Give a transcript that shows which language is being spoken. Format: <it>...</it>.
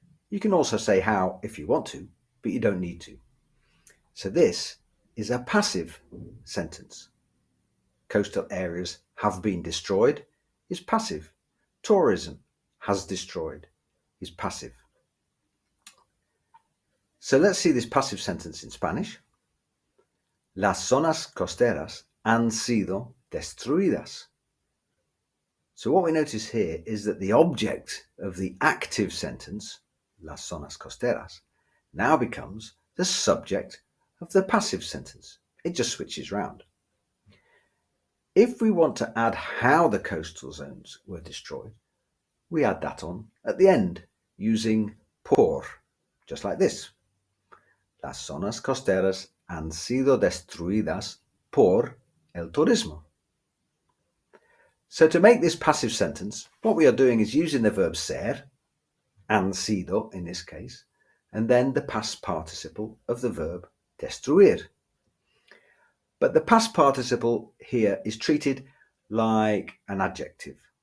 <en>You can also say how if you want to, but you don't need to. So this is a passive sentence. Coastal areas have been destroyed is passive. Tourism has destroyed is passive. So let's see this passive sentence in Spanish.</en> <es>Las zonas costeras han sido destruidas.</es> <en>So what we notice here is that the object of the active sentence,</en> <es>las zonas costeras,</es> <en>now becomes the subject of the passive sentence. It just switches round. If we want to add how the coastal zones were destroyed, we add that on at the end using por, just like this.</en> <es>Las zonas costeras han sido destruidas por el turismo.</es> <en>So to make this passive sentence, what we are doing is using the verb ser,</en> <es>han sido</es> <en>in this case, and then the past participle of the verb destruir. But the past participle here is treated like an adjective.</en>